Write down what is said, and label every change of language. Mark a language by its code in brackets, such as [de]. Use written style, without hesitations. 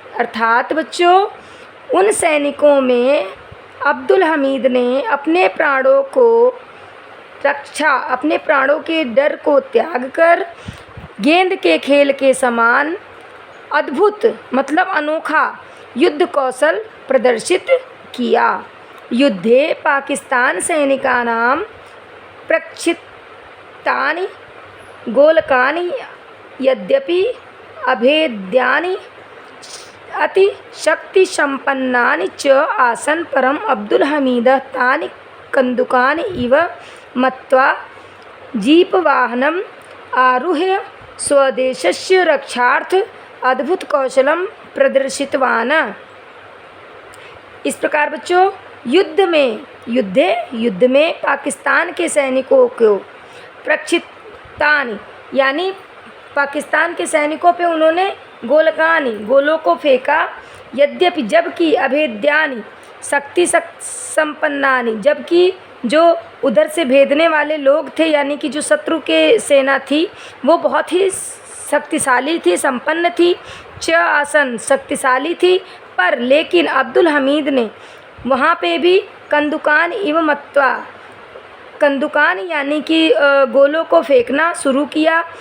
[hi] अर्थात बच्चों, उन सैनिकों में अब्दुल हमीद ने अपने प्राणों के डर को त्याग कर गेंद के खेल के समान अद्भुत मतलब अनोखा युद्ध कौशल प्रदर्शित किया। [sa] युद्धे पाकिस्तान सैनिकानां प्रक्षिप्तानि गोलकानि यद्यपि अभेद्यानि अतिशक्तिसम्पन्नानि च आसन्, परम् अब्दुल हमीदः तानि कन्दुकानि इव मत्वा जीपवाहनम् आरुह्य स्वदेशस्य रक्षार्थ अद्भुत कौशलम प्रदर्शितवान्। [hi] इस प्रकार बच्चों, युद्ध में पाकिस्तान के सैनिकों को प्रक्षिप्तानि यानी पाकिस्तान के सैनिकों पे उन्होंने गोलों को फेंका, यद्यपि जबकि [sa] अभेद्यानि शक्ति संपन्नानि, [hi] जबकि जो उधर से भेदने वाले लोग थे यानी कि जो शत्रु के सेना थी वो बहुत ही शक्तिशाली थी, संपन्न थी, च आसन शक्तिशाली थी, पर लेकिन अब्दुल हमीद ने वहाँ पे भी [sa] कंदुकान एवं मत्वा, [hi] कंदुकान यानी कि गोलों को फेंकना शुरू किया।